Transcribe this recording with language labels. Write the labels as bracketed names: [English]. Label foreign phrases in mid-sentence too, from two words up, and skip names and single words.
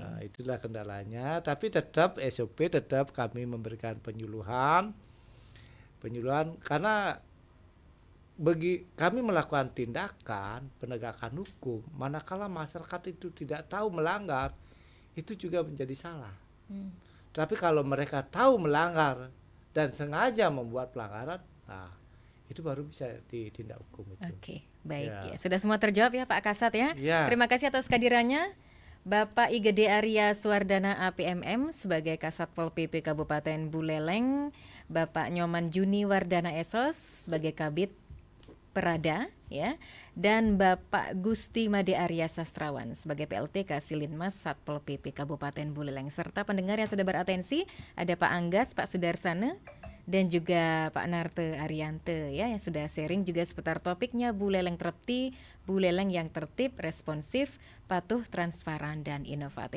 [Indonesian] Nah, itulah kendalanya, tapi tetap SOP tetap kami memberikan penyuluhan karena bagi kami melakukan tindakan penegakan hukum manakala masyarakat itu tidak tahu melanggar itu juga menjadi salah. Tapi kalau mereka tahu melanggar dan sengaja membuat pelanggaran, nah itu baru bisa ditindak hukum itu. Oke, baik ya. Sudah semua terjawab ya Pak Kasat ya. Terima kasih atas kehadirannya Bapak Igede Arya Suwardana APMM sebagai Kasatpol PP Kabupaten Buleleng, Bapak Nyoman Juni Wardana Esos sebagai Kabid Perada ya, dan Bapak Gusti Made Arya Sastrawan sebagai PLT Kasilinmas Satpol PP Kabupaten Buleleng, serta pendengar yang sudah beratensi ada Pak Anggas, Pak Sudarsana, dan juga Pak Narte Ariante ya yang sudah sharing juga seputar topiknya Buleleng Trepti, Buleleng yang tertib, responsif, patuh, transparan, dan inovatif.